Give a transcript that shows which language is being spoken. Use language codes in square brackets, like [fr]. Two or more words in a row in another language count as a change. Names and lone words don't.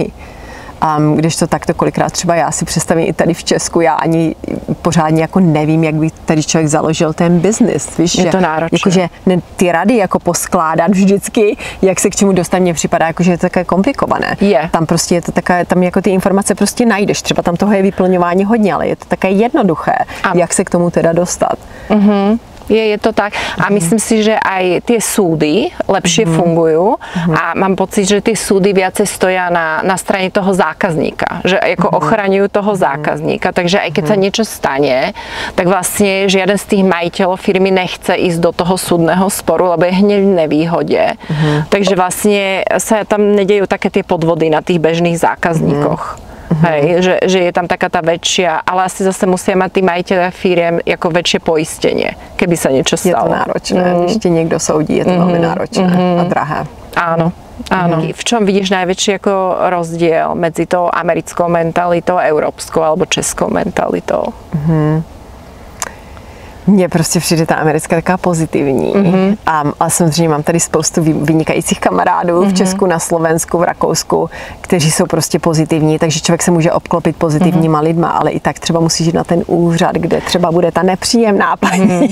[cs] Když to takto kolikrát třeba já si představím i tady v Česku, já ani pořádně jako nevím, jak by tady člověk založil ten biznis, víš, je to náročné. Jakože ty rady jako poskládat vždycky, jak se k čemu dostat, mně připadá, jakože je to také komplikované. Tam prostě je to také, tam jako ty informace prostě najdeš, třeba tam toho je vyplňování hodně, ale je to také jednoduché, jak se k tomu teda dostat. [sk] Je to tak a myslím si, že aj tie súdy lepšie fungujú a mám pocit, že tie súdy viacej stoja na strane toho zákazníka, že ako ochraňujú toho zákazníka, takže aj keď sa niečo stane, tak vlastne žiaden z tých majiteľov firmy nechce ísť do toho súdneho sporu, lebo je hneď v nevýhode. Takže vlastne sa tam nedejú také tie podvody na tých bežných zákazníkoch. Hej, že je tam taká tá väčšia, ale asi zase musia mať tí majiteľia firiem ako väčšie poistenie, keby sa niečo stalo. Je to náročné, [cs] když tě někdo soudí, [sk] je to veľmi náročné a drahé. Áno. V čom vidíš najväčší ako rozdiel medzi tou americkou mentalitou, európskou alebo českou mentalitou? [cs] Mně prostě přijde ta americká taková pozitivní. A samozřejmě mám tady spoustu vynikajících kamarádů v Česku, na Slovensku, v Rakousku, kteří jsou prostě pozitivní, takže člověk se může obklopit pozitivníma lidma, ale i tak třeba musí jít na ten úřad, kde třeba bude ta nepříjemná paní.